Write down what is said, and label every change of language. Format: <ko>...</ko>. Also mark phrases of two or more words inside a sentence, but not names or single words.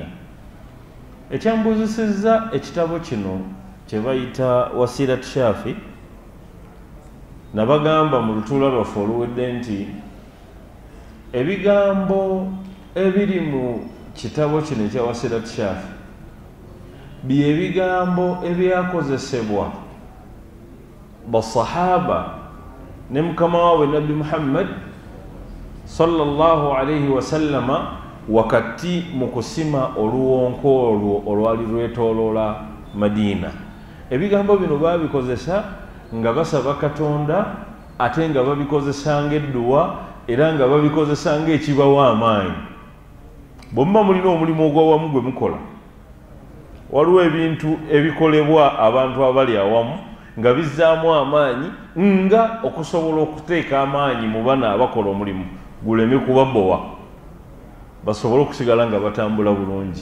<lg>Ekyambuzisizza ekitabo kino kye bayita Wasilat Shafi, nabagamba mu lutuula lwaffe oluwedde nti ebigambo ebiri mu kitabo kino ekya Wasilat Shafi bye bigambo ebyakozesebwa basahaba ne mukama waabwe Nabbi Muhammad</lg> <ar>صلى الله عليه وسلم</ar> <lg>wakati mu kusima oluwonko olwo olwali lwetooloola Madiina. Ebigambo bino baabikozesa nga basaba Katonda ate nga babikozesa ng'edduwa era nga babikozesa ng'ekibawa amaanyi. Bwe muba mulina omulimu ogw'awamu gwe mukola, waliwo ebintu ebikolebwa abantu abali awamu nga bizzaamu amaanyi nga okusobola okuteeka amaanyi mu bana abakola omulimu guleme kubabbowa, basobole okusigala nga batambula bulungi.</lg>